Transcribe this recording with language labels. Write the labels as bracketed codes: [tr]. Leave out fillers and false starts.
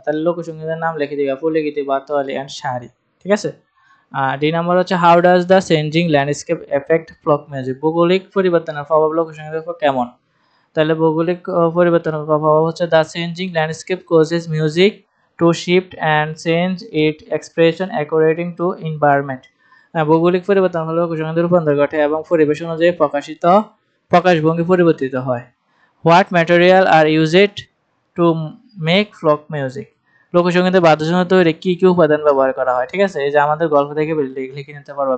[bn] তাহলে লোকসঙ্গীতের নাম লিখে দিবা পল্লীগীতি, বারতোয়ালি অ্যান্ড শাড়ি, ঠিক আছে? ডি নাম্বার হচ্ছে [en] How does the changing landscape effect folk music. [bn] ভৌগোলিক পরিবর্তনের প্রভাব লোকসঙ্গীতের উপর কেমন? তাহলে ভৌগোলিক পরিবর্তনের প্রভাব হচ্ছে [en] The changing landscape causes music to shift and change its expression according to environment. [bn] ভৌগোলিক পরিবর্তন হলে লোকসঙ্গীতে রূপান্তর ঘটে এবং পরিবেশ অনুযায়ী প্রকাশভঙ্গি পরিবর্তিত হয়। [en] What material are used to make folk music? [bn] লোকসঙ্গীতে বাদ্যযন্ত্র তৈরি কি কি উপাদান ব্যবহার করা হয়? ঠিক আছে, এই যে আমাদের গল্প থেকে লিখে নিতে পারবো।